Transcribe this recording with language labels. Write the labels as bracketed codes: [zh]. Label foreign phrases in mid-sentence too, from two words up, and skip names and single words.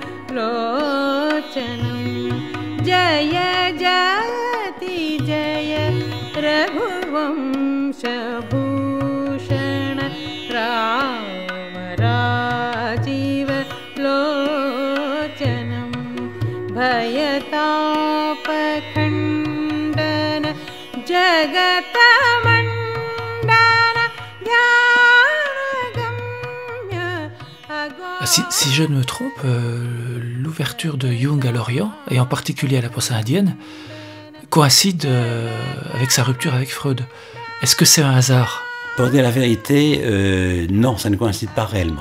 [sa] लोचनम् जय जयति जय रघुवंश भूषण राम राजीव लोचनम् भयतापखण्डन जगतमण्डन ज्ञानगम्य [fr] Si je ne me trompe, l'ouverture de Jung à l'Orient, et en particulier à la pensée indienne, coïncide avec sa rupture avec Freud. Est-ce que c'est un hasard? Pour dire la vérité, non, ça ne coïncide pas réellement.